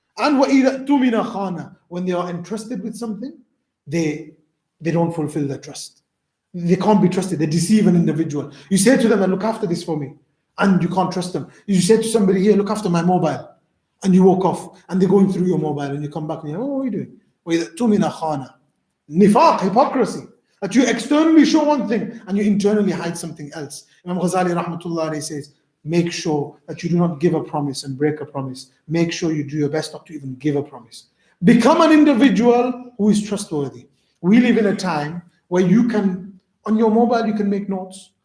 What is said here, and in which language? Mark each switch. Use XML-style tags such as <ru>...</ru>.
<en>And</en> <ar>وَإِذَا تُمِنَ خَانَ</ar> <en>When they are entrusted with something, they don't fulfill their trust. They can't be trusted. They deceive an individual. You say to them, look after this for me, and you can't trust them. You say to somebody, here, look after my mobile, and you walk off, and they're going through your mobile, and you come back and you're, what are you doing?</en> <ar>وَإِذَا تُمِنَ خَانَ Nifaq,</ar> <en>hypocrisy. That you externally show one thing and you internally hide something else. Imam Ghazali rahmatullah says, make sure that you do not give a promise and break a promise. Make sure you do your best not to even give a promise. Become an individual who is trustworthy. We live in a time where you can, on your mobile, you can make notes.</en>